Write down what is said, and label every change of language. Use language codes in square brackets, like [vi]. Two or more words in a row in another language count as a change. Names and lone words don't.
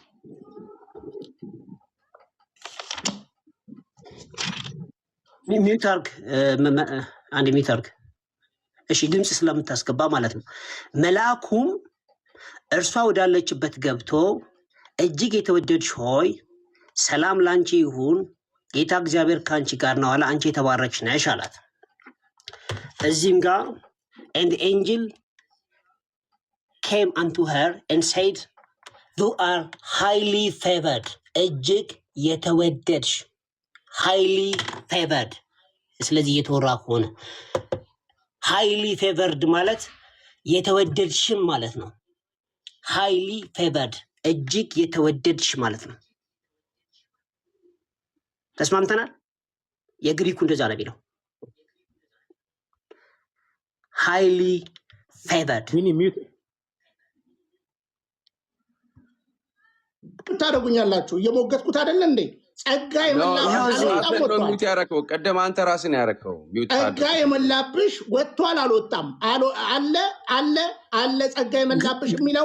[am] ሚዩት አድርግ። አንድ ሚዩት አድርግ። እሺ ድምፅ ስለምታስገባ ማለት ነው። መልአኩም እርሷ ወዳለችበት ገብቶ እጅግ የተወደድሽ ሆይ ሰላም ላንቺ ይሁን፣ ጌታ እግዚአብሔር ከአንቺ ጋር ነው አለ። አንቺ የተባረክሽ ነሽ አላት። እዚህም ጋር [en] and the angel came unto her and said you are highly favored, [am] እጅግ የተወደድሽ [en] highly favored። [am] ስለዚህ የተወራ ከሆነ [en] highly favored [am] ማለት የተወደድሽም ማለት ነው። [en] highly favored [am] እጅግ የተወደድሽ ማለት ነው። ተስማምተናል? የግሪኩ እንደዛ ነው የሚለው [en] highly favored። [am] ታደርጉኛላችሁ። እየሞገትኩት አይደለ እንዴ? ጸጋ የመላብሽ ያረከው ቀደም አንተ ራስን ያረከው ጸጋ የመላብሽ ወጥቷል አልወጣም? አለ ጸጋ የመላብሽ የሚለው